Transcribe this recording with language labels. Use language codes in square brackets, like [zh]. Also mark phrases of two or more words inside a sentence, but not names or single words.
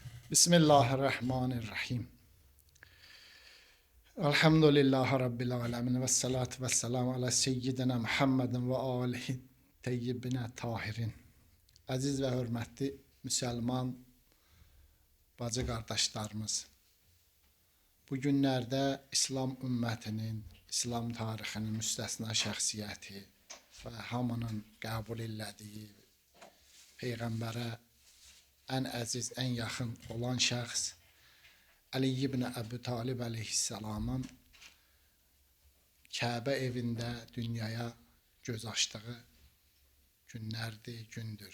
[ar] بسم الله الرحمن الرحيم. الحمد لله رب العالمين والصلاة والسلام على سيدنا محمد وآله الطيبين الطاهرين. [tr] Aziz ve hürmetli Müslüman bacı kardeşlerimiz, bu günlerde İslam [az] ümmətinin, İslam tarixinin müstəsna şəxsiyyəti və hamının qəbul elədiyi Peyğəmbərə ən əziz, ən yaxın olan şəxs Ali ibn Əbu Talib əleyhissalamın Kəbə evində dünyaya göz açdığı günlərdir, gündür.